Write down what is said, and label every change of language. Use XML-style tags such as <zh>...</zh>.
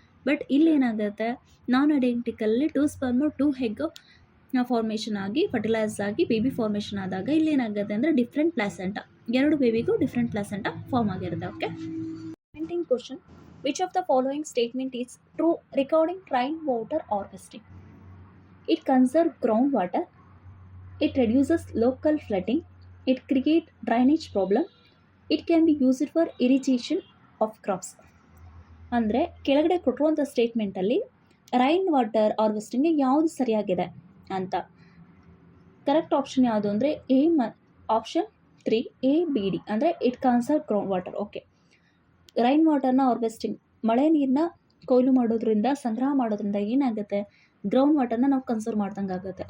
<kn>But ಇಲ್ಲಿ ಏನಾಗುತ್ತೆ, ನಾನ್ ಐಡೆಂಟಿಕಲ್ಲಿ 2 sperm 2 egg formation ಆಗಿ ಫರ್ಟಿಲೈಸ್ ಆಗಿ ಬೇಬಿ ಫಾರ್ಮೇಷನ್ ಆದಾಗ ಇಲ್ಲಿ ಏನಾಗುತ್ತೆ ಅಂದರೆ ಡಿಫ್ರೆಂಟ್ ಪ್ಲಾಸೆಂಟ, ಎರಡು ಬೇಬಿಗೂ ಡಿಫ್ರೆಂಟ್ ಪ್ಲಾಸೆಂಟ ಫಾರ್ಮ್ ಆಗಿರುತ್ತೆ.</kn> <en>Okay, painting question, which of the following statement is true regarding rain water harvesting? It conserve ground water, it reduces local flooding, it creates drainage problem, it can be used for irrigation of crops.</en> <kn>ಅಂದರೆ ಕೆಳಗಡೆ ಕೊಟ್ಟಿರುವಂಥ ಸ್ಟೇಟ್ಮೆಂಟಲ್ಲಿ rain water harvesting ಯಾವುದು ಸರಿಯಾಗಿದೆ ಅಂತ. Correct option ಯಾವುದು ಅಂದರೆ option 3 ABD, ಅಂದರೆ</kn> <en>It conserve ground water.</en> <kn>Okay, rain ವಾಟರ್ನ harvesting, ಮಳೆ ನೀರನ್ನ ಕೊಯ್ಲು ಮಾಡೋದ್ರಿಂದ, ಸಂಗ್ರಹ ಮಾಡೋದ್ರಿಂದ ಏನಾಗುತ್ತೆ, ಗ್ರೌಂಡ್ ವಾಟರ್ನ ನಾವು ಕನ್ಸರ್ವ್ ಮಾಡ್ದಂಗೆ ಆಗುತ್ತೆ.</kn>